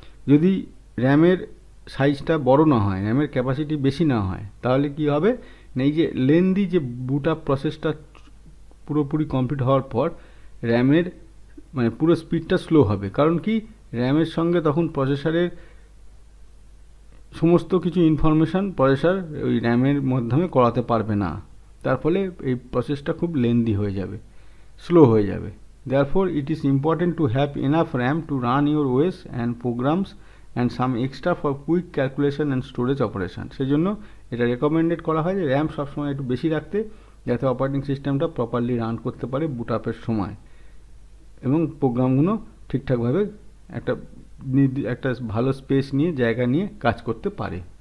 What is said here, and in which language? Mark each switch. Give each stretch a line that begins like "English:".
Bangla: যদি র্যামের সাইজটা বড় না হয়, র্যামের ক্যাপাসিটি বেশি না হয়, তাহলে কি হবে না, এই যে লেন্দি যে বুট আপ প্রসেসটা পুরোপুরি কমপ্লিট হওয়ার পর র্যামের মানে পুরো স্পিডটা স্লো হবে। কারণ কি, র্যামের সঙ্গে তখন প্রসেসরের সমস্ত কিছু ইনফরমেশান প্রসেসর ওই র্যামের মাধ্যমে করাতে পারবে না, তার ফলে এই প্রসেসটা খুব লেন্দি হয়ে যাবে, স্লো হয়ে যাবে।
English: Therefore, it is important to have enough RAM to run your OS and programs and some extra for quick calculation and storage operation.
Bangla: সেই জন্য এটা রেকমেন্ডেড করা হয় যে র্যাম সবসময় একটু বেশি রাখতে, যাতে অপারেটিং সিস্টেমটা প্রপারলি রান করতে পারে বুট আপের সময় এবং প্রোগ্রামগুলো ঠিকঠাকভাবে একটা একটা ভালো স্পেস নিয়ে, জায়গা নিয়ে কাজ করতে পারে।